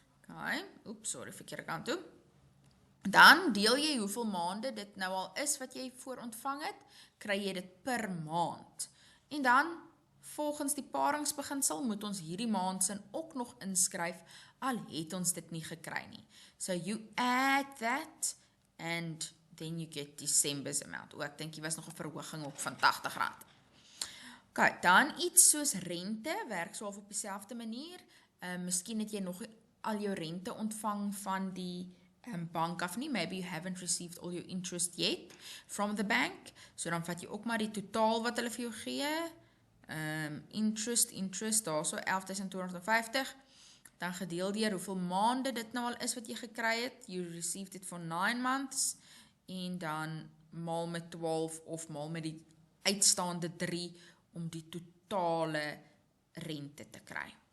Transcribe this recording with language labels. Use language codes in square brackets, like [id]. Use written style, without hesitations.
[af] Okay, oeps, sorry, verkeerde kant toe. Dan deel jy hoeveel maande dit nou al is wat jy voor ontvang het, kry jy dit per maand. En dan, volgens die paringsbeginsel, moet ons hierdie maand sin ook nog inskryf, al het ons dit nie gekry nie. [en] So you add that, and then you get December's amount. [af] Ek dink hier was nog 'n verhoging ook van R80. Okay, dan iets soos rente, werk so op dieselfde manier. Miskien het jy nog al jou rente ontvang van die bank af nie, [en] maybe you haven't received all your interest yet from the bank, [af] so dan vat jy ook maar die totaal wat hulle vir jou gee, interest, daarso 11,250, dan gedeel deur hoeveel maande dit nou al is wat jy gekry het, [en] you received it for 9 months, [af] en dan maal met 12 of maal met die uitstaande 3 om die totale rente te kry.